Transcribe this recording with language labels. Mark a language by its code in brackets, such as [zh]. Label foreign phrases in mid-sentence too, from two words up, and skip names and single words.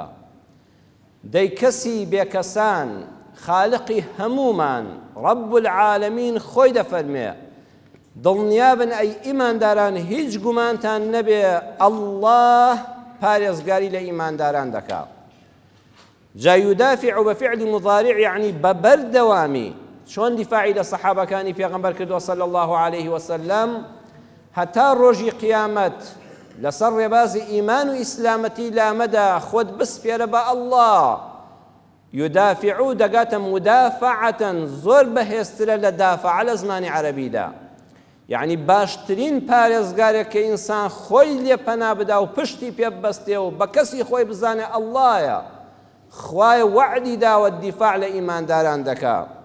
[ckb] دەی کەسی بێکەسان خالقی هەمومان [ar] ڕەب العالەمین [ckb] خۆی دەفەرمێ دڵنیابن ئەی ئیمانداران هیچ گومانتان نەبێ ئەڵڵاه پارێزگاری لە ئیمانداران دەکا. جا [ar] يدافع بفعل مضارع [ckb] يعني ببردوامی چۆن دیفاعی لە سەحابەکانی پێغەمبەر کردووە [ar] صلی الله عليه وسلم [ckb] هەتا ڕۆژی قیامەت لەسەر ڕێبازی ئیمان و ئیسلامەتی لامەدا خۆت بسپێرە بە ئەڵڵاه. يدافع دەگاتە مدافعەتەن زۆر بەهێزترە لە دافع لە زمانی عەرەبیدا، یعنی باشترین پارێزگارێک کە ئینسان خۆی لێ پەنا بدا و پشتی پێ ببەستێ و بە کەسی خۆی بزانێ ئەڵڵایە خوای وعدی داوە دیفاع لە ئیمانداران دەکا.